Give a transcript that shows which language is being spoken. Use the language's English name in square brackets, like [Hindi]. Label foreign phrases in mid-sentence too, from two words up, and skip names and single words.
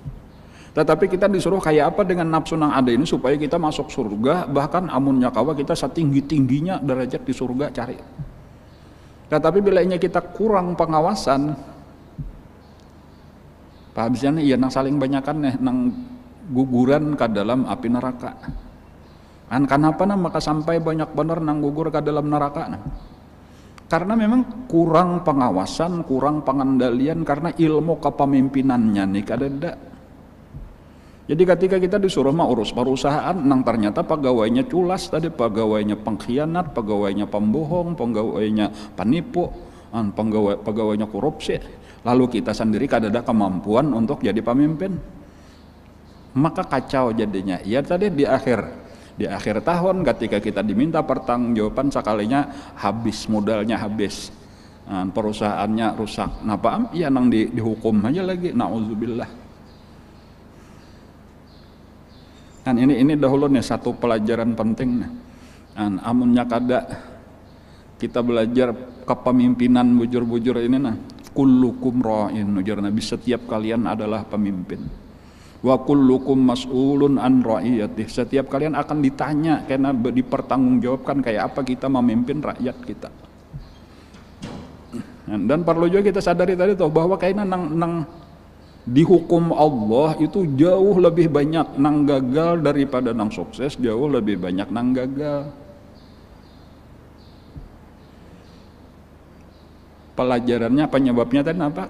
[Indonesian] Tetapi kita disuruh kayak apa dengan nafsu yang ada ini supaya kita masuk surga, bahkan amunnya kawa kita setinggi-tingginya derajat di surga cari. Tetapi bila kita kurang pengawasan, habisnya iya nang saling banyakan nih nang guguran ke dalam api neraka. Kenapa maka sampai banyak benar nang gugur ke dalam neraka? Karena memang kurang pengawasan, kurang pengendalian karena ilmu kepemimpinannya nih kadada. Jadi ketika kita disuruh urus perusahaan, nang ternyata pegawainya culas tadi, pegawainya pengkhianat, pegawainya pembohong, pegawainya penipu, pegawainya korupsi, lalu kita sendiri kadada kemampuan untuk jadi pemimpin, maka kacau jadinya. Ya tadi di akhir tahun ketika kita diminta pertanggungjawaban sekalinya habis modalnya habis, perusahaannya rusak. Napa? Ya nang dihukum aja lagi, nauzubillah. Kan ini dahulu nih satu pelajaran penting nih. Amunnya kada kita belajar kepemimpinan bujur-bujur ini nah, [Arabic] kullukum ra'in, [Indonesian] ujar Nabi, setiap kalian adalah pemimpin. [Arabic] Wa kullukum mas'ulun an ra'iyatih, [Indonesian] setiap kalian akan ditanya karena dipertanggungjawabkan kayak apa kita memimpin rakyat kita. Dan perlu juga kita sadari tadi tuh bahwa kayaknya nang dihukum Allah itu jauh lebih banyak nang gagal daripada nang sukses, jauh lebih banyak nang gagal. Pelajarannya penyebabnya tadi apa?